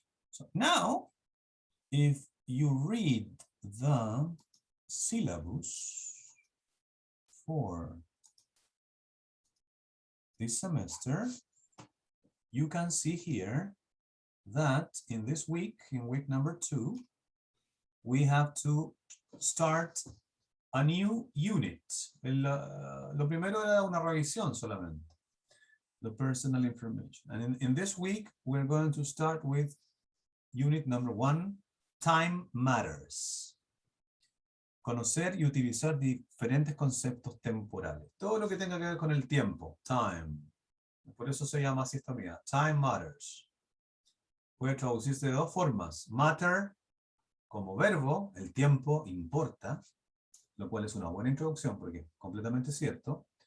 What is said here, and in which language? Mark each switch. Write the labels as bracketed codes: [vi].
[en] So now, if you read the syllabus for this semester, you can see here that in this week, in week number 2, we have to start a new unit. [es] Lo primero era una revisión solamente. [en] The personal information. And in this week, we're going to start with unit number 1, time matters. [es] Conocer y utilizar diferentes conceptos temporales. Todo lo que tenga que ver con el tiempo, time. Por eso se llama así esta unidad, time matters. Puede traducirse de dos formas. Matter, como verbo, el tiempo importa, lo cual es una buena introducción porque es completamente cierto.